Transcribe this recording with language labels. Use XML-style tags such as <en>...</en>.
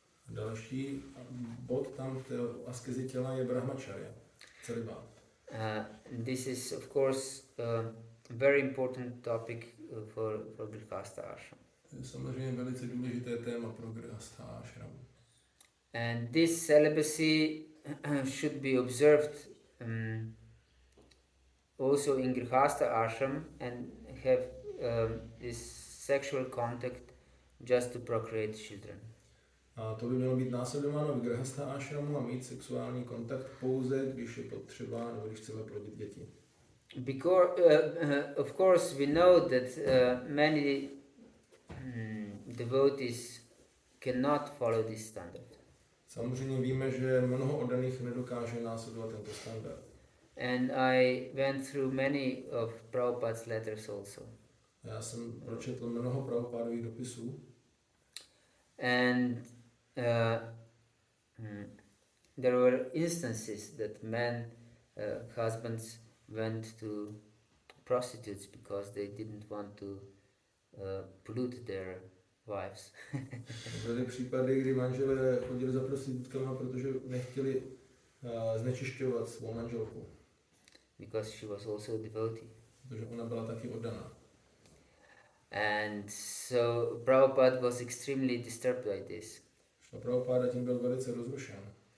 <cs>Další bod tam v té askezi těla je brahmacharya, celibát.</cs> <en>This is of course a very important topic for Grihastha ashram.</en> <cs>To je samozřejmě velice důležité téma pro Grihastha ashram.</cs> <en>And this celibacy should be observed also in Grihastha ashram and have this sexual contact just to procreate children.</en> <cs>A to by mělo být následováno v Grihastha ashramu a mít sexuální kontakt pouze, když je potřeba nebo když chceme plodit děti.</cs> <en>Because of course we know that many devotees cannot follow this standard.</en> <cs>Samozřejmě víme, že mnoho oddaných nedokáže následovat tento standard.</cs> <en>And I went through many of Prabhupada's letters also.</en> <cs>Já jsem pročetl mnoho Prabhupádových dopisů.</cs> <en>And there were instances that men, husbands, went to prostitutes because they didn't want to pollute their wives.</en> <cs>Byly případy, kdy manželé chodili za prostitutkama, protože nechtěli znečišťovat svou manželku.</cs> <en>Because she was also a devotee.</en> <cs>Protože ona byla taky oddaná.</cs> <en>And so Prabhupada was extremely disturbed by this.</en> <cs>A Prabhupada tím byl velice rozrušen.</cs>